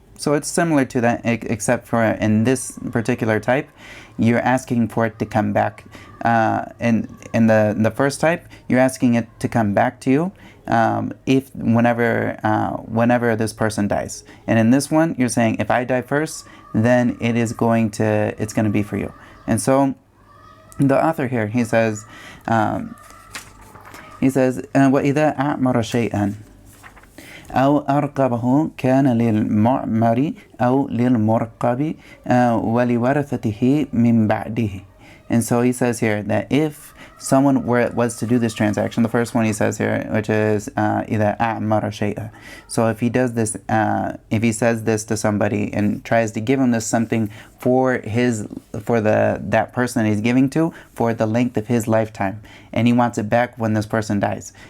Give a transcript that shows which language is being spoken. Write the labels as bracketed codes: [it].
[en] So it's similar to that, except for in this particular type, you're asking for it to come back. In the first type, you're asking it to come back to you whenever this person dies. And in this one, you're saying if I die first, then it's going to be for you. And so the author here, he says [ar] وَإِذَا أَعْمَرَ شَيْئًا أو أرقبه كان للمعمر أو للمرقب ولورثته من بعده. [en] And so he says here that if someone was to do this transaction, the first one he says here, which is [ar] إِذَا أَعْمَرَ شَيْئًا. [en] So if he does this, if he says this to somebody and tries to give him this something for that person that he's giving to for the length of his lifetime, and he wants it back when this person dies.